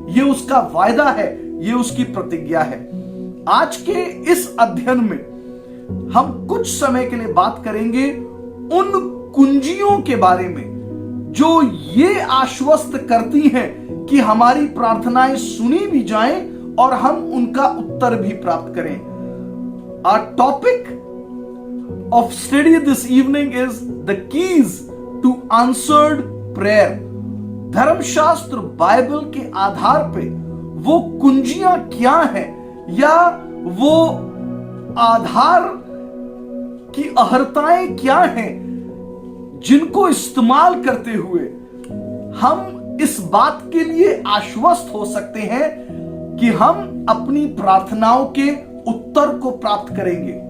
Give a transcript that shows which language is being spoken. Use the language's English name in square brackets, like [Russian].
[Hindi] ये उसका वायदा है, ये उसकी प्रतिज्ञा है। आज के इस अध्ययन में हम कुछ समय के लिए बात करेंगे उन कुंजियों के बारे में जो ये आश्वस्त करती हैं कि हमारी प्रार्थनाएं सुनी भी जाएं और हम उनका उत्तर भी प्राप्त करें। [English] Our topic of study this evening is the keys to answered prayer. [Hindi] धर्मशास्त्र बाइबल के आधार पे वो कुंजियां क्या हैं, या वो आधार की अहर्ताएं क्या हैं जिनको इस्तेमाल करते हुए हम इस बात के लिए आश्वस्त हो सकते हैं कि हम अपनी प्रार्थनाओं के उत्तर को प्राप्त करेंगे।